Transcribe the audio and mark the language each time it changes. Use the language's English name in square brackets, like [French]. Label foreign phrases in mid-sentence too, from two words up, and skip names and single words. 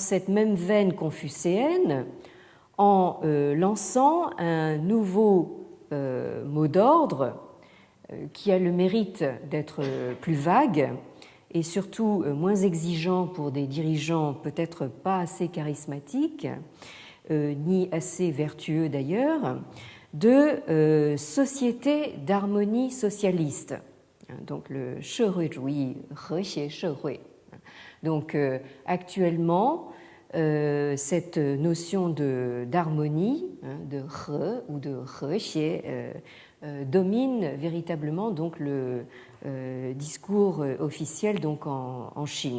[French] cette même veine confucéenne en lançant un nouveau mot d'ordre qui a le mérite d'être plus vague et surtout moins exigeant pour des dirigeants peut-être pas assez charismatiques, ni assez vertueux d'ailleurs, de société d'harmonie socialiste. Donc le [Chinese] 社会主义和谐社会. [French] Donc actuellement, cette notion d'harmonie, de he ou de 和谐, domine véritablement donc le discours officiel donc en Chine.